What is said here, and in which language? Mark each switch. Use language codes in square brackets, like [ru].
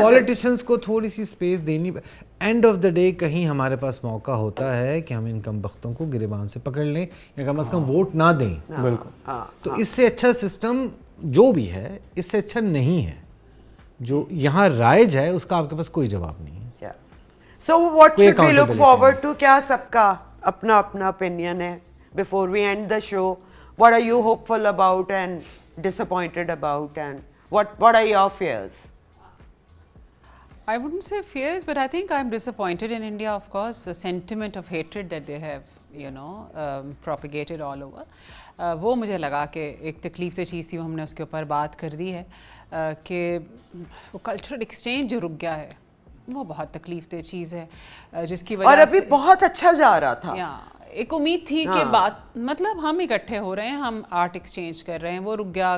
[hi] Politicians को थोड़ी सी space देनी। एंड ऑफ द डे कहीं हमारे पास मौका होता है कि हम इन कम बख्तों को गिरबान से पकड़ लें, या कम से कम वोट ना दें। बिल्कुल। तो इससे अच्छा सिस्टम जो भी है, इससे अच्छा नहीं है। जो यहाँ राइज है उसका आपके पास कोई जवाब नहीं है। [en] Yeah. So what [hi] कोई [en] should we look accountability forward to? [hi] क्या सबका अपना अपना opinion है? [en] Before we end the show, what are you hopeful about and disappointed about, and what are your fears? I wouldn't say fears, but I think I'm disappointed in India, of course, the sentiment of hatred that they have, propagated all over. [hi] वो मुझे लगा कि एक तकलीफ दे चीज़ थी, वो हमने उसके ऊपर बात कर दी है कि वो कल्चरल एक्सचेंज जो रुक गया है वो बहुत तकलीफ दे चीज़ है, जिसकी वजह और अभी से बहुत अच्छा जा रहा था। या एक उम्मीद थी कि बात मतलब हम इकट्ठे हो रहे हैं, हम आर्ट एक्सचेंज कर रहे हैं, वो रुक गया।